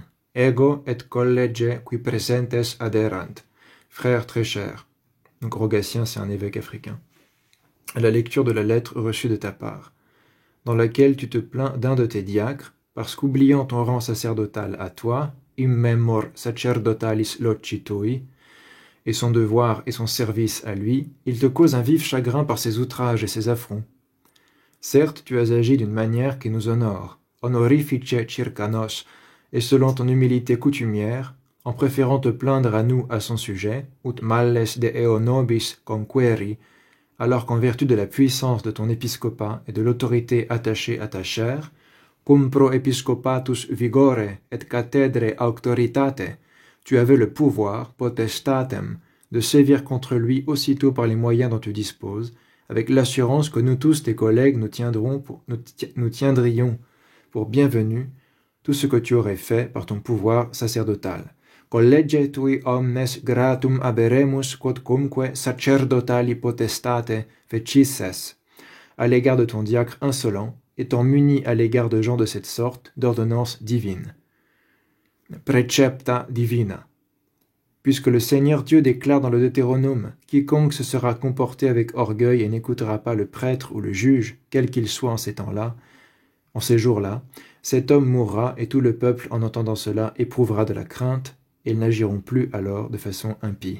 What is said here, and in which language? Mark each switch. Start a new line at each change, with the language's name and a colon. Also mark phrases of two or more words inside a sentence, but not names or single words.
Latin: Ego et college qui presentes aderant.
French: Frères très chers. Donc Rogatien, c'est un évêque africain. À la lecture de la lettre reçue de ta part, dans laquelle tu te plains d'un de tes diacres, parce qu'oubliant ton rang sacerdotal à toi,
Latin: immemor sacerdotalis loci tui,
French: et son devoir et son service à lui, il te cause un vif chagrin par ses outrages et ses affronts. Certes, tu as agi d'une manière qui nous honore,
Latin: honorifice circanos,
French: et selon ton humilité coutumière, en préférant te plaindre à nous à son sujet,
Latin: ut malles de eo nobis conqueri,
French: alors qu'en vertu de la puissance de ton épiscopat et de l'autorité attachée à ta chair,
Latin: cum pro episcopatus vigore et cathedre auctoritate,
French: tu avais le pouvoir, potestatem, de sévir contre lui aussitôt par les moyens dont tu disposes, avec l'assurance que nous tous, tes collègues, nous tiendrions pour bienvenu tout ce que tu aurais fait par ton pouvoir sacerdotal.
Latin: College tui omnes gratum aberemus quodcumque sacerdotali potestate fecisses,
French: à l'égard de ton diacre insolent, étant muni à l'égard de gens de cette sorte d'ordonnances divines.
Latin: Precepta divina.
French: Puisque le Seigneur Dieu déclare dans le Deutéronome, quiconque se sera comporté avec orgueil et n'écoutera pas le prêtre ou le juge, quel qu'il soit en ces temps-là, en ces jours-là, cet homme mourra et tout le peuple, en entendant cela, éprouvera de la crainte, et ils n'agiront plus alors de façon impie.